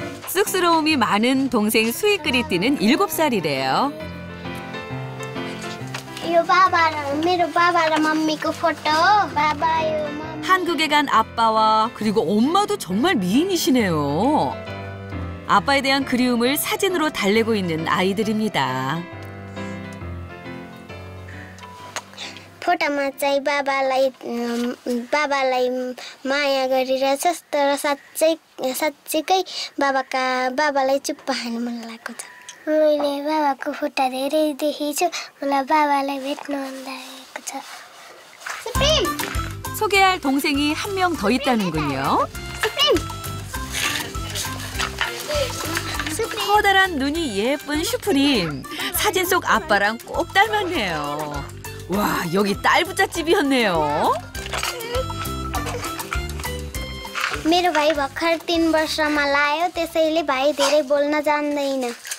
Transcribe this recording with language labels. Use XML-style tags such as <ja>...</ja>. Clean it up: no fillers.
<ko>쑥스러움이 많은 동생 수익그리띠는 7살이래요.</ko> <ne>यो मेरो बा바 र मम्मीको फोटो. बाबा यो मम्मी.</ne> <ko>한국에 간 아빠와 그리고 엄마도 정말 미인이시네요. 아빠에 대한 그리움을 사진으로 달래고 있는 아이들입니다.</ko> <ne>फोटोमा चाहिँ बाबालाई माया गरिरहेछ तर साँच्चैकै बाबालाई चुप्प हान्नु मन लागेको छ. मैले बाबाको फोटो धेरै देखेछु. मलाई बाबालाई भेट्न मन लागेको छ. सुप्रिम!</ne> <ko>소개할 동생이 한 명 더 있다는군요. 커다란 눈이 예쁜 슈프림. 사진 속 아빠랑 꼭 닮았네요. 와, 여기 딸 부잣집이었네요.</ko> <ne>मेरो भाइ भर्खर 3 वर्षमा लायो. त्यसैले भाइ धेरै बोल्न जान्दैन.</ne>